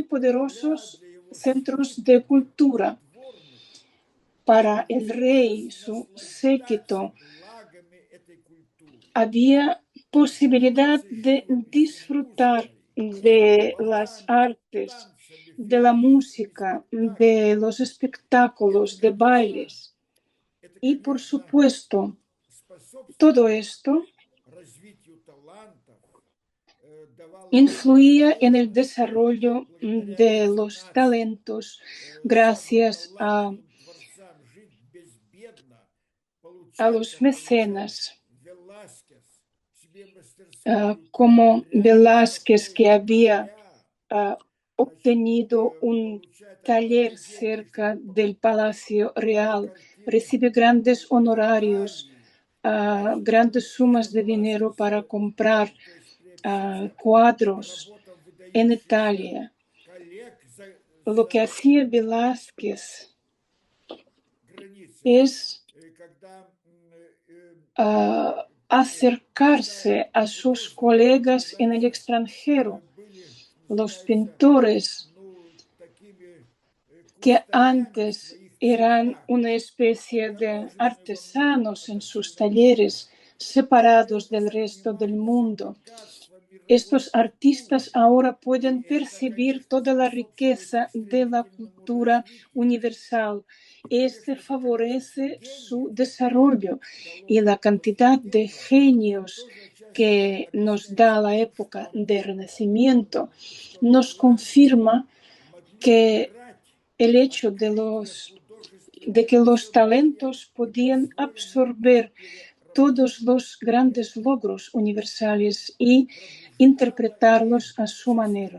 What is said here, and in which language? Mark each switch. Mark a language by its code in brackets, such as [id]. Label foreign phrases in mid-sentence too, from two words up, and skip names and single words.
[ru] короля, [es] poderosos, [ru] для его [es] centros [ru] свиты, [es] de [ru] для [es] cultura. [ru] придворных [es] Para el rey, [ru] возможность [es] su [ru] насладиться [es] séquito, [ru] благами этой культуры. [es] había posibilidad [ru] Заниматься [es] de [ru] живописью, [es] disfrutar [ru] музыкой, [es] de las [ru] балами, [es] artes, [ru] танцами, [es] de la [ru] фейерверками, [es] música, de [ru] спектаклями. [es] los [ru] Это, [es] espectáculos, de [ru] конечно, [es] bailes. [ru] это, [es] Y por [ru] конечно, [es] supuesto, todo [ru] способствовало [es] esto [ru] развитию талантов, давало [es] influía en el [ru] возможности [es] desarrollo [ru] благодаря [es] de los [ru] меценатству [es] talentos [ru] самым [es] gracias [ru] талантливым творцам жить безбедно, [es] a [ru] получать, [es] los [ru] как получал [es] mecenas, [ru] Веласкес, себе мастерскую, [es] como [ru] приобретать [es] Velázquez, [ru] покой [es] que [ru] у [es] había [ru] короля, значит, [es] obtenido un [ru] получать [es] taller [ru] огромные деньги, [es] cerca [ru] чтобы [es] del [ru] покупать [es] Palacio Real, [ru] картины [es] recibe grandes honorarios, [ru] Италии, значит, [es] grandes sumas de dinero para [ru] Веласкеса, [es] comprar [ru] то есть приобретение [es] cuadros [ru] работам [es] en [ru] выдающихся [es] Italia. [ru] коллег [es] Lo que [ru] за [es] hacía Velázquez [ru] границей. [es] es [ru] Когда [es] acercarse a sus [ru] художники [es] colegas en el [ru] Веласкес [es] extranjero, [ru] были, [es] los [ru] называется, [es] pintores [ru] такими [es] que [ru] кустарями в [es] antes [ru] своих [es] eran [ru] цехах, [es] una especie de [ru] огороженными во многом [es] artesanos en [ru] ото [es] sus [ru] всего мира, [es] talleres, separados del [ru] живопись [es] resto del [ru] обнимали [es] mundo. [ru] все богатства мировой [es] Estos artistas [ru] культуры. [es] ahora [ru] И [es] pueden [ru] это, [es] percibir [ru] конечно, [es] toda la [ru] способствует их [es] riqueza de la [ru] стремительному [es] cultura [ru] развитию. [es] universal. Este [ru] Конечно, это количество [es] favorece su [ru] гениев, которое [es] desarrollo y [ru] дало [es] la cantidad de [ru] возрождение, [es] genios [ru] тоже отчасти [es] que nos da la época del Renacimiento nos confirma que el hecho de que los talentos podían absorber todos los grandes logros universales y interpretarlos a su manera.